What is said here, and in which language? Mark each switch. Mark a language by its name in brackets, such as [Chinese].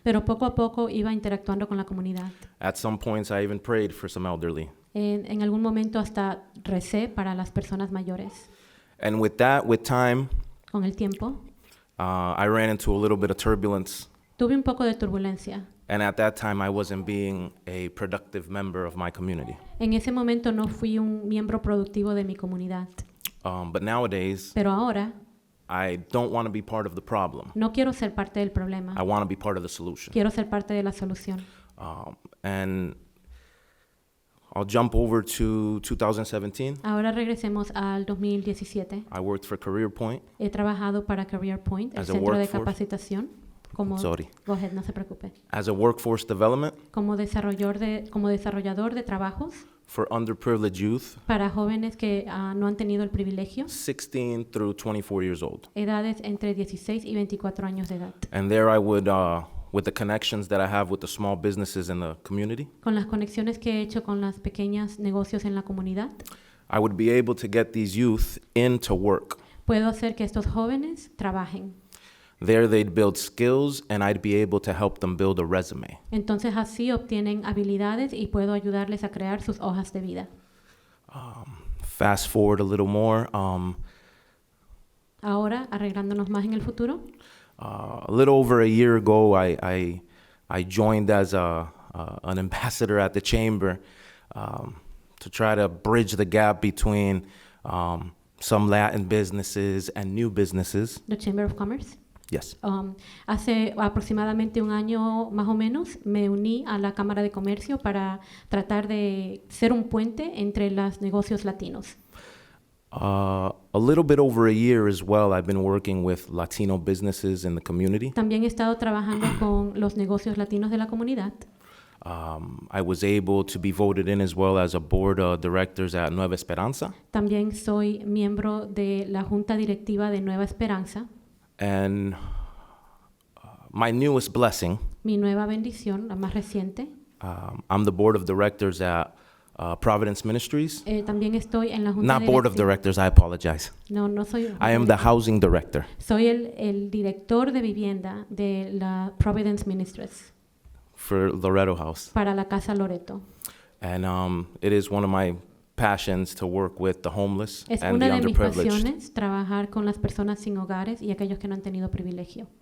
[Spanish] pero poco a poco iba interactuando con la comunidad. [English] At some points, I even prayed for some elderly. [Spanish] En algún momento hasta recé para las personas mayores. [English] And with that, with time, [Spanish] Con el tiempo, [English] I ran into a little bit of turbulence. [Spanish] tuve un poco de turbulencia. [English] And at that time, I wasn't being a productive member of my community. [Spanish] En ese momento no fui un miembro productivo de mi comunidad. [English] But nowadays, [Spanish] Pero ahora [English] I don't want to be part of the problem. [Spanish] no quiero ser parte del problema. [English] I want to be part of the solution. [Spanish] Quiero ser parte de la solución. [English] And I'll jump over to 2017. [Spanish] Ahora regresemos al 2017. [English] I worked for Career Point. [Spanish] He trabajado para Career Point, el [English] As a [Spanish] centro de [English] workforce. [Spanish] capacitación. Como, [English] Sorry. [Spanish] Go ahead, no se preocupe. [English] As a workforce development [Spanish] Como desarrollador de trabajos [English] for underprivileged youth, [Spanish] para jóvenes que no han tenido el privilegio, [English] 16 through 24 years old. [Spanish] edades entre 16 y 24 años de edad. [English] And there I would, with the connections that I have with the small businesses in the community, [Spanish] Con las conexiones que he hecho con los pequeños negocios en la comunidad, [English] I would be able to get these youth into work. [Spanish] puedo hacer que estos jóvenes trabajen. [English] There they'd build skills and I'd be able to help them build a resume. [Spanish] Entonces así obtienen habilidades y puedo ayudarles a crear sus hojas de vida. [English] Fast forward a little more, [Spanish] Ahora, arreglándonos más en el futuro, [English] a little over a year ago, I joined as an ambassador at the chamber to try to bridge the gap between some Latin businesses and new businesses. the Chamber of Commerce. Yes. [Spanish] Hace aproximadamente un año más o menos me uní a la Cámara de Comercio para tratar de ser un puente entre los negocios latinos. [English] A little bit over a year as well, I've been working with Latino businesses in the community. [Spanish] También he estado trabajando con los negocios latinos de la comunidad. [English] I was able to be voted in as well as a board of directors at Nueva Esperanza. [Spanish] También soy miembro de la Junta Directiva de Nueva Esperanza. [English] And my newest blessing, [Spanish] Mi nueva bendición, la más reciente. [English] I'm the board of directors at Providence Ministries. [Spanish] También estoy en la Junta [English] Not board of [Spanish] Directiva. [English] directors, I apologize. [Spanish] No soy. [English] I am the housing director [Spanish] Soy el director de vivienda de la Providence Ministries [English] for Loretto House. [Spanish] para la Casa Loreto. [English] And it is one of my passions to work with the homeless [Spanish] Es [English] and [Spanish] una [English] the [Spanish] de mis [English] underprivileged, [Spanish] pasiones trabajar con las personas sin hogares y aquellos que no han tenido privilegio,